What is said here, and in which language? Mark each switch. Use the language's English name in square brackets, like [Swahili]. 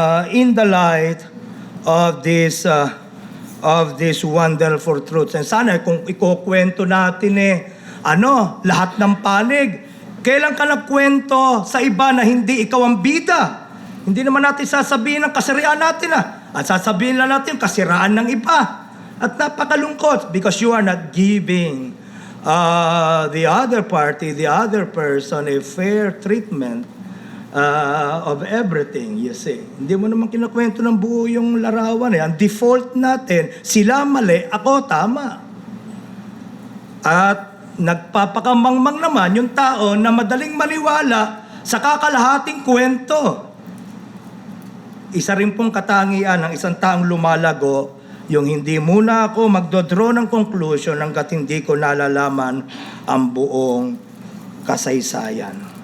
[English] In the light of this wonderful truths. [Filipino] And sana kung ikukwento natin lahat ng panig, kailan ka nagkwento sa iba na hindi ikaw ang bida? Hindi naman natin sasabihin ang kasiraan natin at sasabihin lang natin yung kasiraan ng iba. At napakalungkot [English] because you are not giving the other party, the other person a fair treatment of everything, you see. [Filipino] Hindi mo naman kinakwento ng buo yung larawan. Ang default natin, sila mali, ako tama. At nagpapakamangmang naman yung tao na madaling maniwala sa kakalahating kwento. Isa rin pong katangian ng isang taong lumalago, yung hindi muna ako magdodraw ng conclusion hanggat hindi ko nalalaman ang buong kasaysayan.